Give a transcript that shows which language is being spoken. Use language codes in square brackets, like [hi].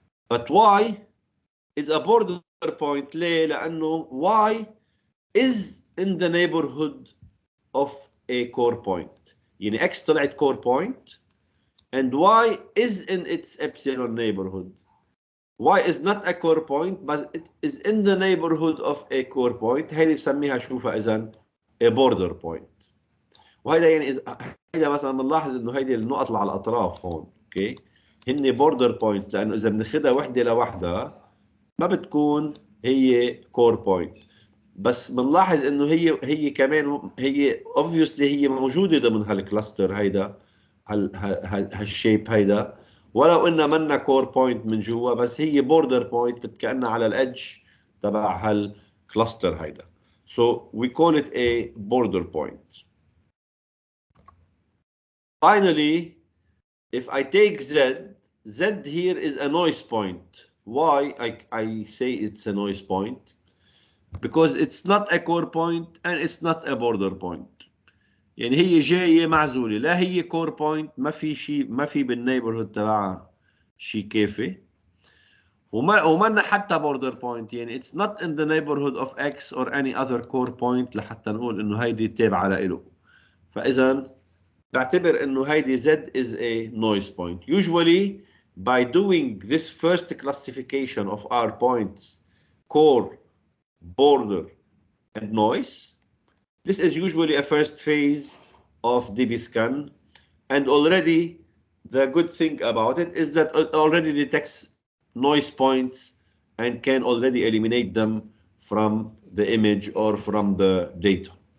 [en] But y is a border point. [ar] ليه؟ لأنه [en] y is in the neighborhood of a core point. [ar] يعني x طلعت [en] core point and y is in its epsilon neighborhood. y is not a core point but it is in the neighborhood of a core point. [ar] هي اللي بسميها شوفها إذن [en] a border point. [ar] وهيدا يعني هيدا مثلا بنلاحظ انه هيدي النقط اللي على الاطراف هون اوكي هن بوردر بوينتس، لانه اذا بناخذها وحده لوحدها ما بتكون هي كور بوينت، بس بنلاحظ انه هي كمان هي obviously هي موجوده ضمن هالكلاستر هيدا هالشيب هيدا، ولو انها منا كور بوينت من جوا بس هي بوردر بوينت كانها على الادج تبع هالكلاستر هيدا. [en] So we call it a border point. Finally, if I take Z here is a noise point. Why I say it's a noise point? Because it's not a core point and it's not a border point. [ar] يعني هي جاية معزولة، لا هي core point ما في شيء، ما في بالنيبرهود تبعها شيء كافي، وما حتى border point، يعني [en] it's not in the neighborhood of X or any other core point [ar] لحتى نقول إنه هيدي تابعة لإله. فإذا بعتبر انه هيدي [en] Z is a noise point. Usually by doing this first classification of our points, core, border, and noise, this is usually a first phase of DBScan, and already the good thing about it is that it already detects noise points and can already eliminate them from the image or from the data.